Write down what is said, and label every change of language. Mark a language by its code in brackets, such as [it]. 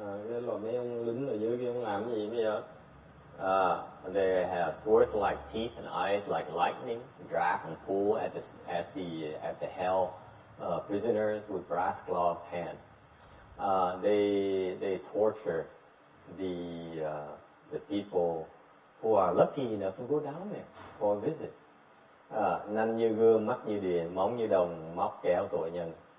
[vi] Cái loại mấy ông lính ở dưới kia ông làm cái gì bây giờ? [en] They have swords like teeth and eyes like lightning, drag and pull at the hell prisoners with brass claws hand. They torture the people who are lucky enough to go down there for a visit. [vi] Nanh như gươm, mắt như điện, móng như đồng, móc kéo tội nhân.